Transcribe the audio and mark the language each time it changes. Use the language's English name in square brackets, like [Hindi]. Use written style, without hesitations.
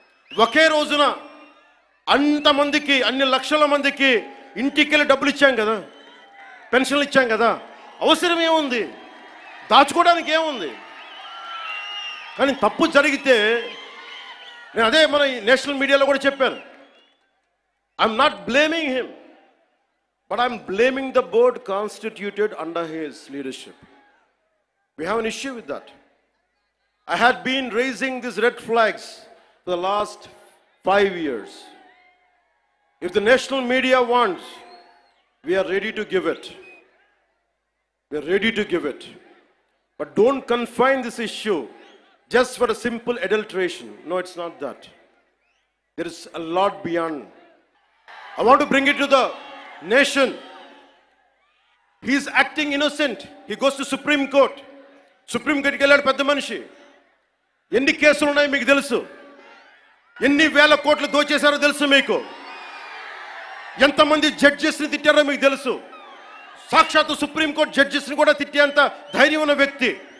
[Telugu] ఒకే రోజున అంతమందికి, అన్ని లక్షల మందికి ఇంటికెళ్ళి డబ్బులు ఇచ్చాం కదా, పెన్షన్లు ఇచ్చాం కదా. అవసరం ఏముంది? దాచుకోవడానికి ఏముంది? కానీ తప్పు జరిగితే నేను అదే మన నేషనల్ మీడియాలో కూడా చెప్పాను. [English] I'm not blaming him, but I'm blaming the board constituted under his leadership. We have an issue with that. I had been raising these red flags for the last 5 years. If the national media wants, we are ready to give it. We are ready to give it. But don't confine this issue just for a simple adulteration. No, it's not that. There is a lot beyond. I want to bring it to the nation. He is acting innocent. He goes to Supreme Court. [Telugu] Supreme Court కి వెళ్ళాడు పెద్ద మనిషి. ఎన్ని కేసులు ఉన్నాయి మీకు తెలుసు, ఎన్ని వేల కోట్లు దోచేశారో తెలుసు మీకు, ఎంతమంది జడ్జెస్ని తిట్టారో మీకు తెలుసు. సాక్షాత్తు సుప్రీంకోర్టు జడ్జెస్ని కూడా తిట్టేంత ధైర్యం ఉన్న వ్యక్తి.